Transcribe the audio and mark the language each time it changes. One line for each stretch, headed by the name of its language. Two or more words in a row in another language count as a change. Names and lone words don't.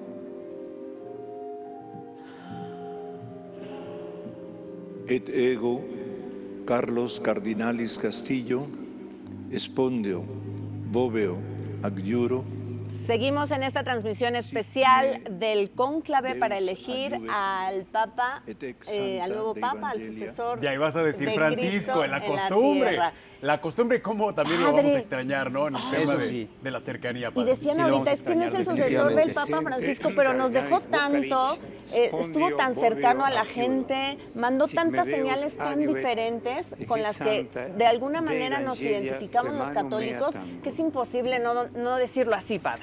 Latin: Et ego, Carlos Cardinalis Castillo, espondio, voveo, ac iuro.
Spanish: Seguimos en esta transmisión especial del cónclave para elegir al Papa, al nuevo Papa, al sucesor. Ya ibas a decir de Francisco, Cristo en la costumbre. La costumbre, como también lo vamos a extrañar, ¿no? En el tema de la cercanía. Y decían ahorita, es que no es el sucesor del Papa Francisco, pero nos dejó tanto, estuvo tan cercano a la gente, mandó tantas señales tan diferentes con las que de alguna manera nos identificamos los católicos, que es imposible no decirlo así, padre.